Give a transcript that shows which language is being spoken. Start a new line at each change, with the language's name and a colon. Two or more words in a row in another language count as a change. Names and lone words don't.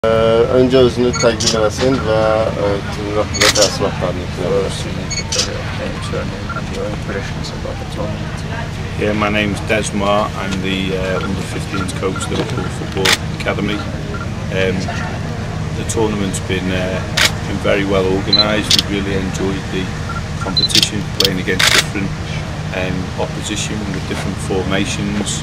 Azerbaijani: Önce özünü təqdim eləsin və tüm haqqında təəssüratlarını
English: Yeah, my name's Des Marr. I'm the under-15s coach at Liverpool Football Academy. The tournament's been very well organised. We've really enjoyed the competition, playing against different opposition with different formations.